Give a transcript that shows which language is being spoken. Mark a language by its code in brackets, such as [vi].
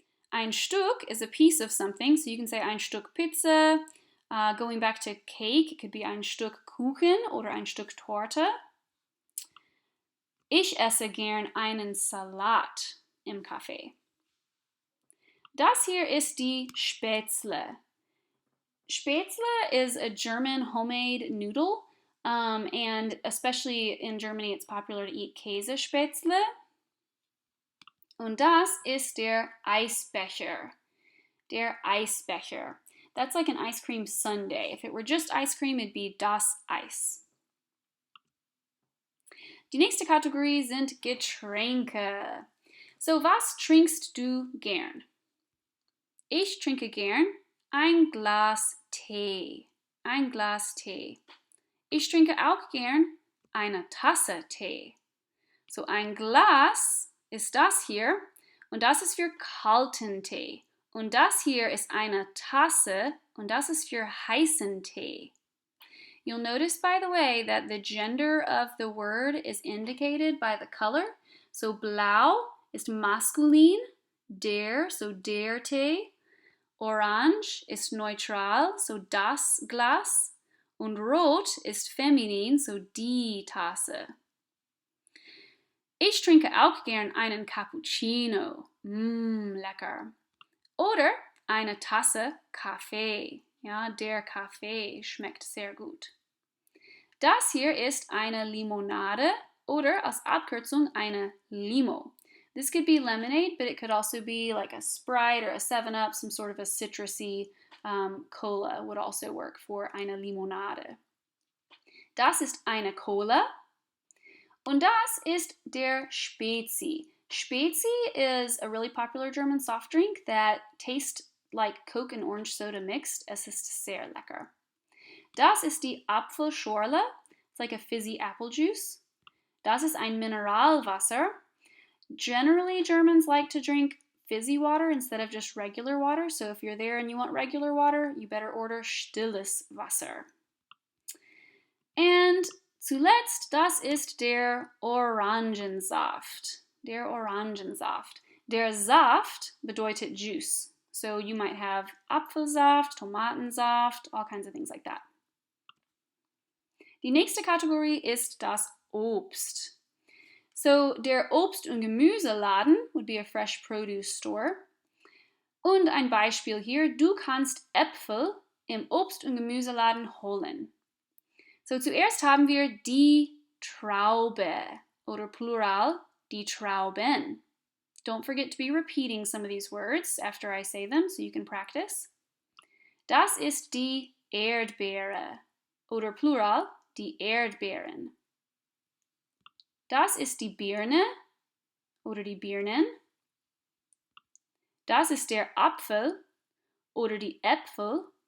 [en] Ein Stück is a piece of something, so you can say [de] ein Stück Pizza. [en] Going back to cake, it could be [de] ein Stück Kuchen oder ein Stück Torte. Ich esse gern einen Salat im Café. Das hier ist die Spätzle. [en] Spätzle is a German homemade noodle, and especially in Germany it's popular to eat Käsespätzle. [de] Und das ist der Eisbecher. Der Eisbecher. [en] That's like an ice cream sundae. If it were just ice cream, it'd be das Eis. [de] Die nächste Kategorie sind Getränke. So, was trinkst du gern? Ich trinke gern ein Glas Tee. Ein Glas Tee. Ich trinke auch gern eine Tasse Tee. So, ein Glas ist das hier und das ist für kalten Tee. Und das hier ist eine Tasse und das ist für heißen Tee. [en] You'll notice, by the way, that the gender of the word is indicated by the color. [de] So blau ist maskulin, der, so der Tee. Orange ist neutral, so das Glas. Und rot ist feminin, so die Tasse. Ich trinke auch gern einen Cappuccino. Lecker. Oder eine Tasse Kaffee. Ja, der Kaffee schmeckt sehr gut. Das hier ist eine Limonade oder als Abkürzung eine Limo. [en] This could be lemonade, but it could also be like a Sprite or a 7-Up, some sort of a citrusy Cola would also work for eine Limonade. [de] Das ist eine Cola und das ist der Spezi. [en] Spezi is a really popular German soft drink that tastes like Coke and orange soda mixed. [de] Es ist sehr lecker. Das ist die Apfelschorle. [en] It's like a fizzy apple juice. [de] Das ist ein Mineralwasser. [en] Generally, Germans like to drink fizzy water instead of just regular water. So if you're there and you want regular water, you better order [de] stilles Wasser. And zuletzt, das ist der Orangensaft. Der Orangensaft. Der Saft bedeutet juice. [en] So you might have Apfelsaft, Tomatensaft, all kinds of things like that. [de] Die nächste Kategorie ist das Obst. So der Obst- und Gemüseladen [en] would be a fresh produce store. [de] Und ein Beispiel hier, du kannst Äpfel im Obst- und Gemüseladen holen. So zuerst haben wir die Traube oder Plural, die Trauben. [en] Don't forget to be repeating some of these words after I say them so you can practice. [de] Das ist die Erdbeere oder Plural, die Erdbeeren. Das ist die Birne oder die Birnen. Das ist der Apfel oder die Äpfel.